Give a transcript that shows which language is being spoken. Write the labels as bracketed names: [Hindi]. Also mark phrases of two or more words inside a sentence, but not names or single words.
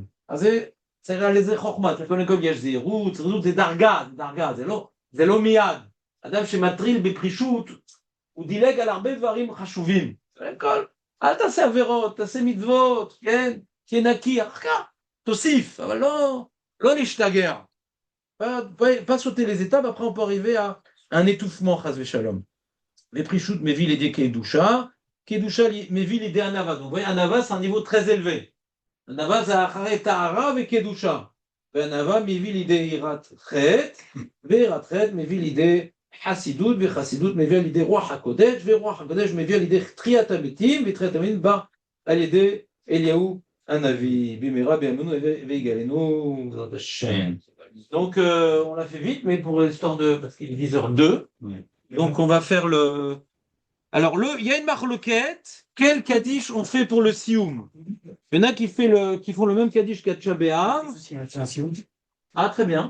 [Hebrew] אז זה צריך על איזה חוכמה, קודם כל יש זהירות, זה דרגה, זה לא מיד. אדם שמטריל בפרישות, הוא דילג על הרבה דברים חשובים. אל תעשה עבירות, תעשה מצוות, כן? תהיה נקי, אחר כך תוסיף, אבל לא להשתגע. [French] Pas sauter les étapes, après on peut arriver à un étouffement, [Hebrew] חס ושלום. Les prichout מביא לידי קדושה, קדושה מביא לידי ענווה. [French] Donc vous voyez, ענווה c'est un niveau très élevé. [Hebrew] ענווה זה אחרי טהרה וקדושה. וענווה מביא לידי יראת חטא, ויראת חטא מביא לידי חסידות, וחסידות מביא לידי רוח הקודש, ורוח הקודש מביא לידי תחיית המתים, ותחיית המתים בא על ידי אליהו הנביא. במהרה בימינו ויגאלנו בעזרת השם. [French] Donc on l'a fait vite, mais pour l'histoire de... parce qu'il est 10h02. Donc on va faire le... Alors il y a une marloquette. Quel kaddish on fait pour le sioum? Il y en a qui font le même kaddish qu'à Tisha B'Av. Ah très bien.